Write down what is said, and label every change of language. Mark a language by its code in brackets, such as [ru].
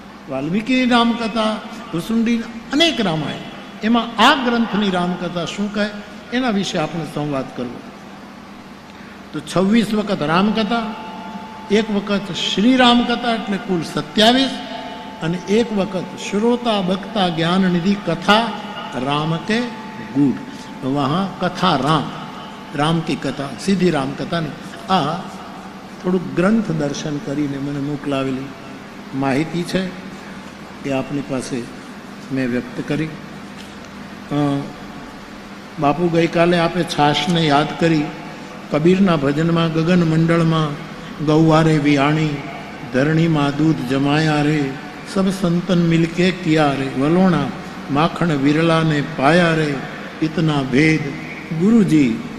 [gu] વાલ્મીકીની રામકથા, ભુસુંડી, અનેક રામાયણ, એમાં આ ગ્રંથની રામકથા શું કહે, એના વિશે આપણે સંવાદ કરવો. તો 26 વખત રામકથા, એક વખત શ્રી રામકથા એટલે કુલ 27, અને એક વખત શ્રોતા બક્તા જ્ઞાન નિધિ કથા [hi] राम के गुड़. वहाँ कथा राम, राम की कथा, सीधी राम कथा नहीं. [gu] आ थोड़ું ગ્રંથ દર્શન કરીને મને મોકલાવેલી માહિતી છે એ આપની પાસે મેં વ્યક્ત કરી. બાપુ ગઈકાલે આપે છાશને યાદ કરી. કબીરના ભજનમાં ગગન મંડળમાં ગૌવારે વિયાણી, ધરણીમાં દૂધ જમાયા રે, સબ સંતન મિલકે કિયા રે, વલોણા માખણ વિરલા ને પાયા રે, ઇતના ભેદ ગુરુજી.